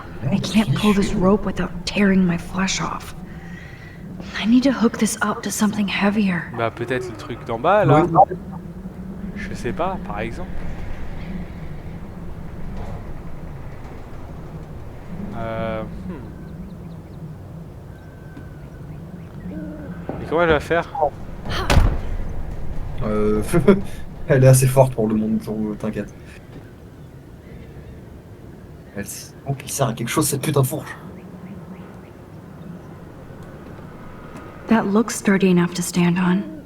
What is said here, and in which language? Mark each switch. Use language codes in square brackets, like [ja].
[en] I can't pull this rope without tearing my flesh off. I need to hook this up to something heavier. [fr] Bah peut-être le truc d'en bas, là. Oui. Je sais pas, par exemple. Et comment elle va faire? Elle est assez forte pour le monde, t'inquiète. Donc il sert à quelque chose cette putain de fourche. [en] That looks sturdy enough to stand on.